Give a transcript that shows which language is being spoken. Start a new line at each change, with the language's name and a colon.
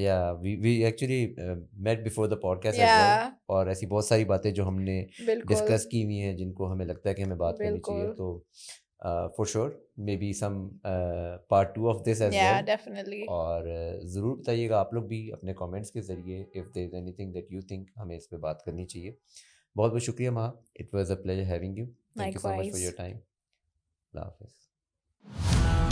English: Yeah, we actually met before the podcast as well.
Urdu: اور ایسی بہت ساری باتیں جو ہم نے ڈسکس کی ہوئی ہیں جن کو ہمیں لگتا ہے کہ ہمیں بات کرنی چاہیے, تو
English: for sure maybe some part 2 of this as well. Yeah, definitely.
Urdu: اور ضرور بتائیے گا آپ لوگ بھی اپنے کامنٹس کے ذریعے
English: if there is anything that you think
Urdu: ہمیں اس پہ بات کرنی چاہیے. بہت بہت شکریہ مہا.
English: It was a pleasure having you. Thank you so much for your time.
Urdu: اللہ حافظ.